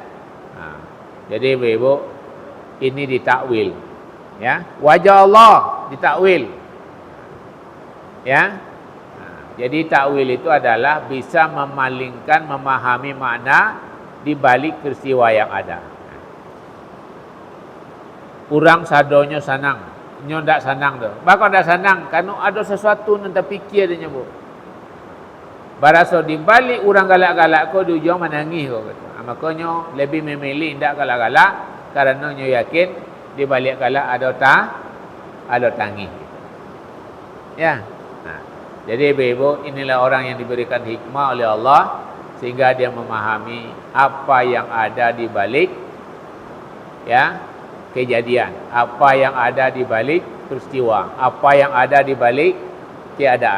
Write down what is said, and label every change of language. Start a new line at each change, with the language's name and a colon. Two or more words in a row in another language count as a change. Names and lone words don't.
Indonesian: Nah, jadi ibu-ibu ini ditakwil, ya. Wajah Allah ditakwil, ya. Nah, jadi takwil itu adalah bisa memalingkan, memahami makna di balik peristiwa yang ada.
Minangkabau: Kurang sadonya sanang, nyo ndak sanang tu.
Indonesian: Bakal ndak sanang karena ada sesuatu yang terfikir dia, Bu.
Minangkabau: Baraso di balik orang galak-galak ko di ujung menangis ko kata.
Indonesian: Makanya lebih memilih ndak galak-galak karena nyo yakin di balik galak ada tangis. Ya. Nah, Jadi ibu-ibu, inilah orang yang diberikan hikmah oleh Allah sehingga dia memahami apa yang ada di balik ya kejadian, apa yang ada di balik peristiwa, apa yang ada di balik keadaan.